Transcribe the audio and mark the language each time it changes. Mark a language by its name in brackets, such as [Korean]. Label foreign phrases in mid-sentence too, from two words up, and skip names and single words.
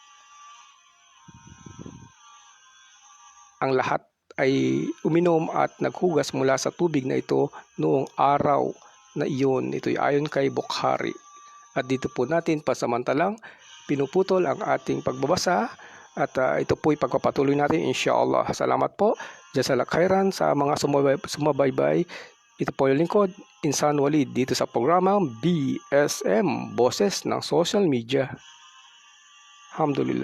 [Filipino] Ang lahat ay uminom at naghugas mula sa tubig na ito noong araw na iyon. Ito'y ayon kay Bukhari. At dito po natin pasamantalang pinuputol ang ating pagbabasa at ito po'y pagpapatuloy natin insyaAllah. Salamat po. [Arabic] جزاك الله خيرا [Filipino] sa mga sumabaybay. Ito po yung lingkod, Insan Walid, dito sa programang BSM, Boses ng Social Media. Alhamdulillah.